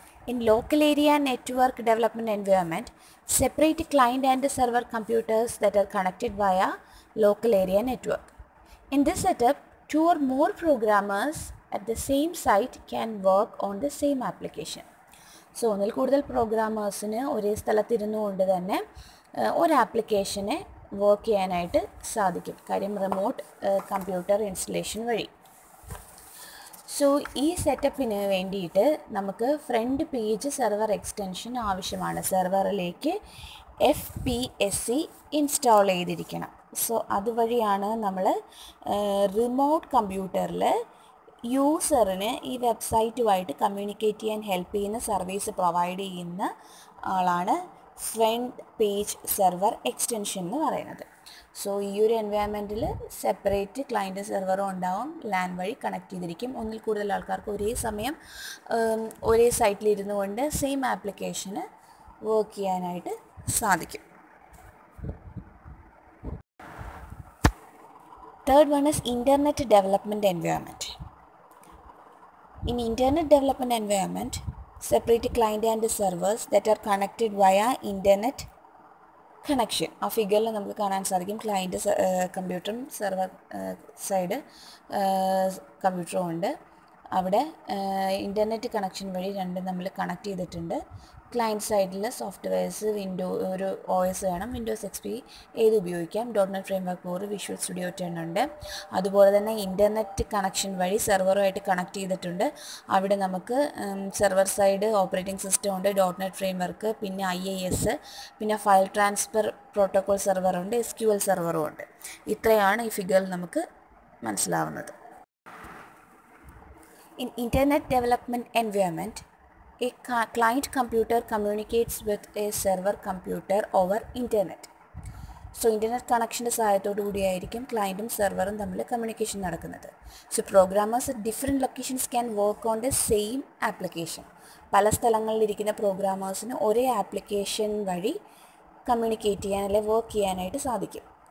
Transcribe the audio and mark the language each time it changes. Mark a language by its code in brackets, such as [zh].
[en] In local area network development environment, separate client and server computers that are connected via local area network. In this setup, two or more programmers at the same site can work on the same application. [ml] So ഒന്നിൽ കൂടുതൽ പ്രോഗ്രാമേഴ്സിന് ഒരേ സ്ഥലത്തിരുന്നുകൊണ്ട് തന്നെ ഒരു ആപ്ലിക്കേഷനെ work ചെയ്യാനായിട്ട് സാധിക്കും, കാര്യം remote computer installation വഴി. സോ ഈ സെറ്റപ്പിന് വേണ്ടിയിട്ട് നമുക്ക് ഫ്രണ്ട് പേജ് സെർവർ എക്സ്റ്റൻഷൻ ആവശ്യമാണ്. സെർവറിലേക്ക് FPSC ഇൻസ്റ്റാൾ ചെയ്തിരിക്കണം. സോ അതുവഴിയാണ് നമ്മൾ റിമോട്ട് കമ്പ്യൂട്ടറിൽ യൂസറിന് ഈ വെബ്സൈറ്റുമായിട്ട് കമ്മ്യൂണിക്കേറ്റ് ചെയ്യാൻ ഹെൽപ്പ് ചെയ്യുന്ന സർവീസ് പ്രൊവൈഡ് ചെയ്യുന്ന ആളാണ് ഫ്രണ്ട് പേജ് സെർവർ എക്സ്റ്റൻഷൻ എന്ന് പറയുന്നത്. സോ ഈ ഒരു എൻവയൺമെൻറ്റിൽ സെപ്പറേറ്റ് ക്ലയൻറ്റ് സെർവറും ഉണ്ടാവും, ലാൻ വഴി കണക്ട് ചെയ്തിരിക്കും. ഒന്നിൽ കൂടുതൽ ആൾക്കാർക്ക് ഒരേ സമയം ഒരേ സൈറ്റിലിരുന്നു കൊണ്ട് സെയിം ആപ്ലിക്കേഷന് വർക്ക് ചെയ്യാനായിട്ട് സാധിക്കും. [en] Third one is internet development environment. In internet development environment, separate client and servers that are connected via internet connection. [ml] ആ ഫിഗറിൽ നമുക്ക് കാണാൻ സാധിക്കും ക്ലയൻറ്റ് കമ്പ്യൂട്ടറും സെർവർ സൈഡ് കമ്പ്യൂട്ടറും ഉണ്ട്. അവിടെ ഇൻ്റർനെറ്റ് കണക്ഷൻ വഴി രണ്ടും നമ്മൾ കണക്ട് ചെയ്തിട്ടുണ്ട്. ക്ലയൻറ്റ് സൈഡിൽ സോഫ്റ്റ്വെയർസ് ഒരു OS വേണം, വിൻഡോസ് XP ഏത് ഉപയോഗിക്കാം. .NET ഫ്രെയിംവർക്ക് 4, വിഷ്വൽ സ്റ്റുഡിയോ 10 ഉണ്ട്. അതുപോലെ തന്നെ ഇൻ്റർനെറ്റ് കണക്ഷൻ വഴി സെർവറുമായിട്ട് കണക്ട് ചെയ്തിട്ടുണ്ട്. അവിടെ നമുക്ക് സെർവർ സൈഡ് ഓപ്പറേറ്റിംഗ് സിസ്റ്റം ഉണ്ട്, .NET ഫ്രെയിംവർക്ക്, പിന്നെ IIS, പിന്നെ ഫയൽ ട്രാൻസ്ഫർ പ്രോട്ടോകോൾ സെർവറുണ്ട്, SQL സെർവറും ഉണ്ട്. ഇത്രയാണ് ഈ ഫിഗറിൽ നമുക്ക് മനസ്സിലാവുന്നത്. [en] In Internet Development Environment, a client computer communicates with a server computer over Internet. [ml] So internet കണക്ഷൻ്റെ സഹായത്തോടു കൂടിയായിരിക്കും ക്ലയൻറ്റും സെർവറും തമ്മിൽ കമ്മ്യൂണിക്കേഷൻ നടക്കുന്നത്. [en] So programmers at different locations can work on the same application. [ml] പല സ്ഥലങ്ങളിലിരിക്കുന്ന പ്രോഗ്രാമേഴ്സിന് ഒരേ ആപ്ലിക്കേഷൻ വഴി കമ്മ്യൂണിക്കേറ്റ് ചെയ്യാൻ അല്ലെങ്കിൽ വർക്ക് ചെയ്യാനായിട്ട് സാധിക്കും.